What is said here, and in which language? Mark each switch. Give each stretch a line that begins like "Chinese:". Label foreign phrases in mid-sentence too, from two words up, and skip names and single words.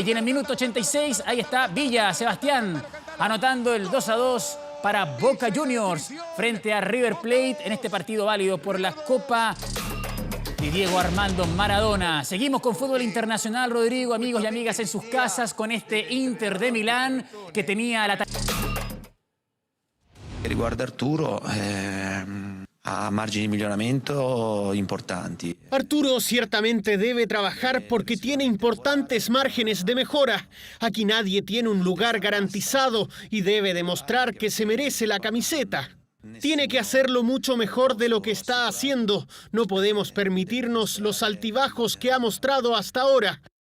Spanish: Y en el minuto 86, ahí está Villa, Sebastián, anotando el 2-2 para Boca Juniors frente a River Plate en este partido válido por la Copa de Diego Armando Maradona. Seguimos con fútbol internacional, Rodrigo, amigos y amigas en sus casas, con este Inter de Milán que tenía la...
Italian: Riguarda Arturo, ha margini di miglioramento importanti.
Spanish: Arturo ciertamente debe trabajar porque tiene importantes márgenes de mejora. Aquí nadie tiene un lugar garantizado y debe demostrar que se merece la camiseta. Tiene que hacerlo mucho mejor de lo que está haciendo. No podemos permitirnos los altibajos que ha mostrado hasta ahora.